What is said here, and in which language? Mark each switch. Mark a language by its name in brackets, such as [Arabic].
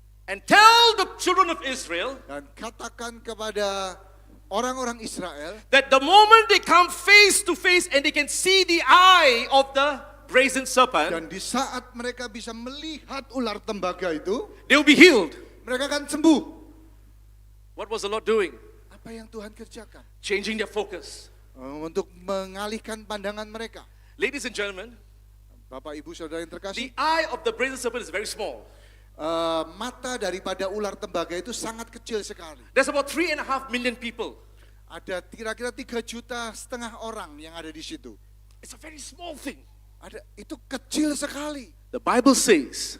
[English] And tell the children of Israel [Indonesian] Dan katakan kepada orang-orang Israel, [English] that the moment they come face to face and they can see the eye of the brazen serpent, [Indonesian] dan di saat mereka bisa melihat ular tembaga itu, [English] they will be healed. [Indonesian] mereka akan sembuh. [English] What was the Lord doing? [Indonesian] Apa yang Tuhan kerjakan? [English] Changing their focus. [Indonesian] Untuk mengalihkan pandangan mereka. [English] Ladies and gentlemen, [Indonesian] Bapak Ibu Saudara yang terkasih, [English] the eye of the brazen serpent is very small. [Indonesian] mata daripada ular tembaga itu sangat kecil sekali. [English] There's about 3.5 million people. [Indonesian] Ada kira-kira 3,5 juta orang yang ada di situ. [English] It's a very small thing. [Indonesian] Itu kecil sekali. [English] The Bible says